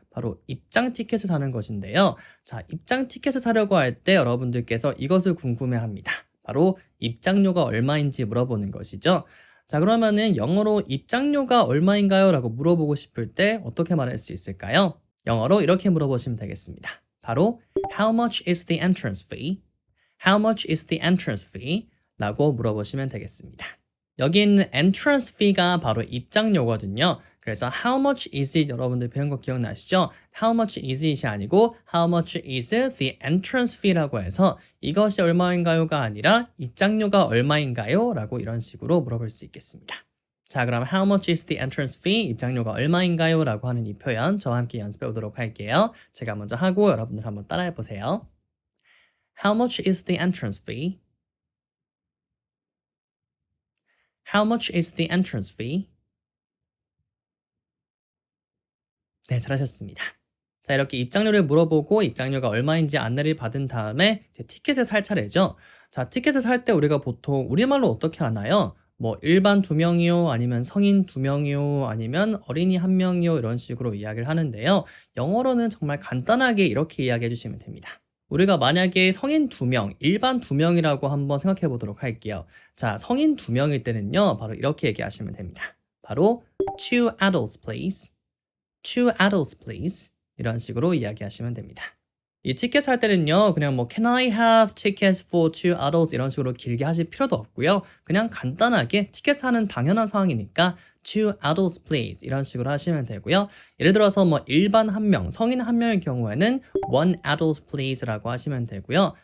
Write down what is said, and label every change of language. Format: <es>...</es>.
<ko>바로 입장 티켓을 사는 것인데요. 자, 입장 티켓을 사려고 할 때 여러분들께서 이것을 궁금해 합니다. 바로 입장료가 얼마인지 물어보는 것이죠. 자, 그러면은 영어로 입장료가 얼마인가요? 라고 물어보고 싶을 때 어떻게 말할 수 있을까요? 영어로 이렇게 물어보시면 되겠습니다.</ko> <en>바로 How much is the entrance fee? How much is the entrance fee?</en> <ko>라고 물어보시면 되겠습니다. 여기 있는 entrance fee가 바로 입장료거든요. 그래서</ko> <en>how much is it</en> <ko>여러분들 배운 거 기억나시죠?</ko> <en>how much is it</en> <ko>이 아니고</ko> <en>how much is the entrance fee</en> <ko>라고 해서 이것이 얼마인가요가 아니라 입장료가 얼마인가요? 라고 이런 식으로 물어볼 수 있겠습니다.</ko> <en>자, 그럼 how much is the entrance fee?</en> <ko>입장료가 얼마인가요? 라고 하는 이 표현 저와 함께 연습해 보도록 할게요. 제가 먼저 하고 여러분들 한번 따라해 보세요.</ko> <en>How much is the entrance fee? How much is the entrance fee?</en> <ko>네, 잘하셨습니다. 자, 이렇게 입장료를 물어보고 입장료가 얼마인지 안내를 받은 다음에 이제 티켓을 살 차례죠. 자, 티켓을 살 때 우리가 보통 우리말로 어떻게 하나요? 뭐 일반 2명이요, 아니면 성인 2명이요, 아니면 어린이 1명이요 이런 식으로 이야기를 하는데요. 영어로는 정말 간단하게 이렇게 이야기해 주시면 됩니다. 우리가 만약에 성인 2명, 일반 2명이라고 한번 생각해 보도록 할게요. 자, 성인 2명일 때는요, 바로 이렇게 얘기하시면 됩니다.</ko> <en>바로 two adults please. Two adults please.</en> <ko>이런 식으로 이야기하시면 됩니다. 이 티켓 살 때는요, 그냥 뭐</ko> <en>Can I have tickets for two adults</en> <ko>이런 식으로 길게 하실 필요도 없고요. 그냥 간단하게 티켓 사는 당연한 상황이니까</ko> <en>two adults please</en> <ko>이런 식으로 하시면 되고요. 예를 들어서 뭐 일반 1명, 성인 1명의 경우에는</ko> <en>one adult please</en> <ko>라고 하시면 되고요.</ko>